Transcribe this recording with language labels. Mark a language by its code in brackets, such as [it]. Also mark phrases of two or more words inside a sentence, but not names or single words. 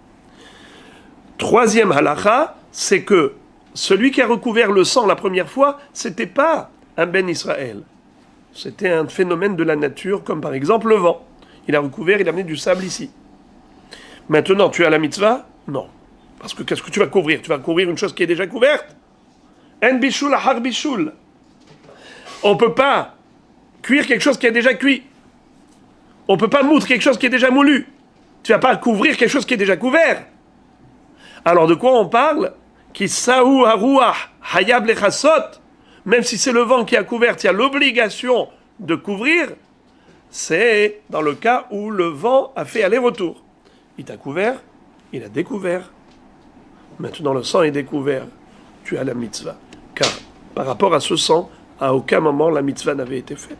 [fr] Troisième halakha, c'est que celui qui a recouvert le sang la première fois, c'était pas un [he] בן ישראל. [fr] C'était un phénomène de la nature, comme par exemple le vent. Il a recouvert, il a amené du sable ici. Maintenant, tu as la mitzvah? Non. Parce que qu'est-ce que tu vas couvrir? Tu vas couvrir une chose qui est déjà couverte? [he] אין בישול אחר בישול. [fr] On ne peut pas cuire quelque chose qui est déjà cuit. On ne peut pas moudre quelque chose qui est déjà moulu. Tu ne vas pas couvrir quelque chose qui est déjà couvert. Alors de quoi on parle? [he] כיסהו הרוח חייב לכסות. [fr] Même si c'est le vent qui a couvert, il y a l'obligation de couvrir. C'est dans le cas où le vent a fait aller-retour. Il t'a couvert, il a découvert. Maintenant le sang est découvert. Tu as la mitzvah. Car par rapport à ce sang, à aucun moment la mitzvah n'avait été faite.